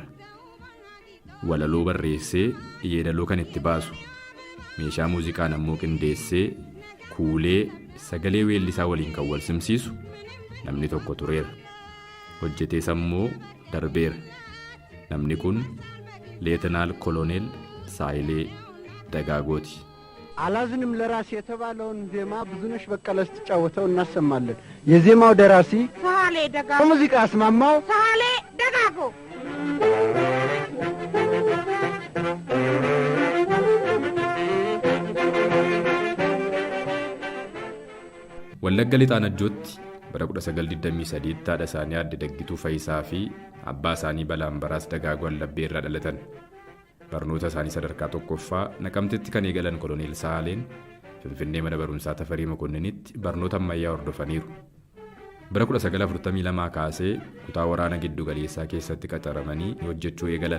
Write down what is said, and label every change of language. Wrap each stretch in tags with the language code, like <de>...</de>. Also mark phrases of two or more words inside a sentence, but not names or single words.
<om>Walaloo barreessee yeedaloo kan itti baasu meeshaa muuziqaan ammoo qindeessee kuulee sagalee weellisaa waliin kan wal simsiisu namni tokko tureera. Hojjetees ammoo darbeera. Namni kun ሌተናል ኮሎኔል ሳይሌ ደጋጎቲ።</om> <am>አላዝንም ለራሴ የተባለውን ዜማ ብዙነሽ በቀለ ስትጫወተው እናሰማለን። የዜማው ደራሲ ሳሌ ደጋጎ፣ ሙዚቃ አስማማው ሳሌ ደጋጎ።</am> <om>ወለጋ ሊጣነጆት bara 1923 taadha isaanii adde Daggituu Fayisaa fi abbaa isaanii Balaambaraas Dagaagoo Allabbee irraa dhalatan. Barnoota isaanii sadarkaa tokkoffaa Naqamteetti kan eegalan Koloneel Saaleen Finfinnee mana barumsaa Tafarii Mokonniinitti barnoota ammayyaa hordofaniiru. Bara 1942 kaasee kutaa waraana giddu galeessaa keessatti qaxaramanii hojjechuu eegalan.</om>